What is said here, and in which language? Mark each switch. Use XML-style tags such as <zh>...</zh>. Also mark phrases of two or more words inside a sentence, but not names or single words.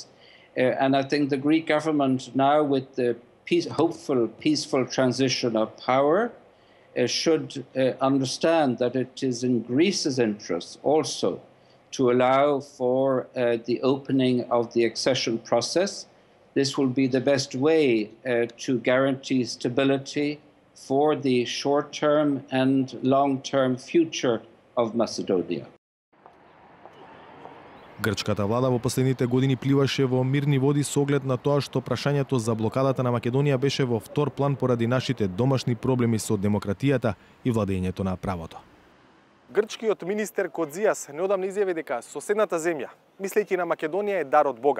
<en>And I think the Greek government now, with the hopeful peaceful transition of power, should understand that it is in Greece's interest also to allow for the opening of the accession process. This will be the best way to guarantee stability for the short-term and long-term future of Macedonia.</en> <mk>Грчката влада во последните години пливаше во мирни води со оглед на тоа што прашањето за блокадата на Македонија беше во втор план поради нашите домашни проблеми со демократијата и владењето на правото. Грчкиот министер Кодзиас неодамна изјави дека соседната земја, мислејќи на Македонија, е дар од Бога.</mk>